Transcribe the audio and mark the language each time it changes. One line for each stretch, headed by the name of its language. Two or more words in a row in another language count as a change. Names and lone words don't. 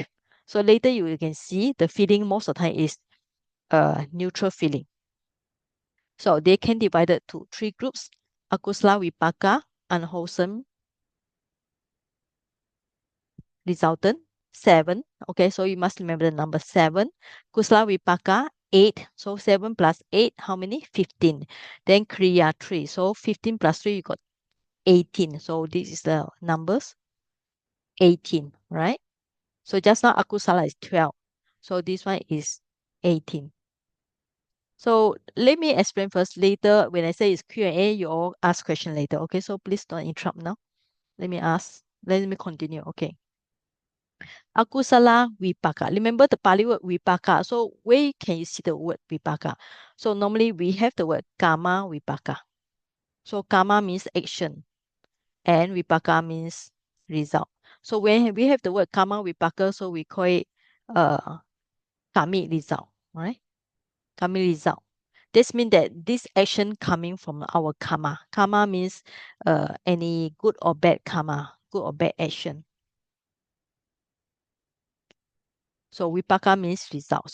English: So later you can see the feeling most of the time is neutral feeling. So they can divide it to 3 groups:
Pali: akusala vipaka,
English: unwholesome, resultant, 7. Okay, so you must remember the number 7.
Pali: Kusala vipaka, 8.
English: So 7 plus 8, how many? 15. Then kriya, 3. So 15 plus 3, you got 18. So this is the numbers, 18, right? So just now akusala is 12. So this one is 18. So let me explain first. Later, when I say it's Q&A, you all ask question later. Okay, so please don't interrupt now. Let me ask. Let me continue. Okay.
Pali: Akusala vipaka.
English: Remember the Pali word vipaka. So where can you see the word vipaka? So normally we have the word
Pali: kama vipaka.
English: So kama means action and vipaka means result. So when we have the word
Pali: kama vipaka,
English: so we call it kami result, right? Kami result. This means that this action coming from our karma. Karma means any good or bad karma, good or bad action. So vipaka means result.